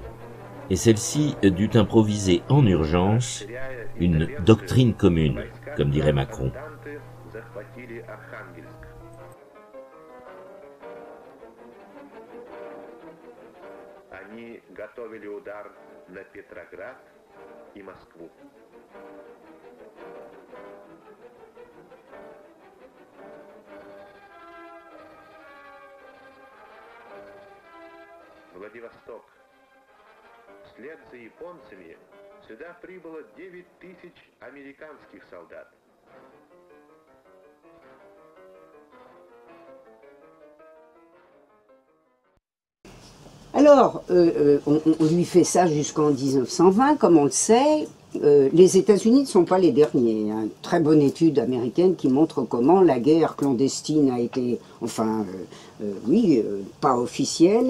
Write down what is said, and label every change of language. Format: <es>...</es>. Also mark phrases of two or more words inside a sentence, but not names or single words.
<fr>Et celle-ci dut improviser en urgence une doctrine commune, comme dirait Macron.</fr> <ru>Они готовили удар на Петроград и Москву. Владивосток. Вслед за японцами сюда прибыло 9 тысяч американских солдат.</ru> <fr>Alors, on lui fait ça jusqu'en 1920, comme on le sait. Les États-Unis ne sont pas les derniers. Il y a une très bonne étude américaine qui montre comment la guerre clandestine a été, enfin, pas officielle.</fr>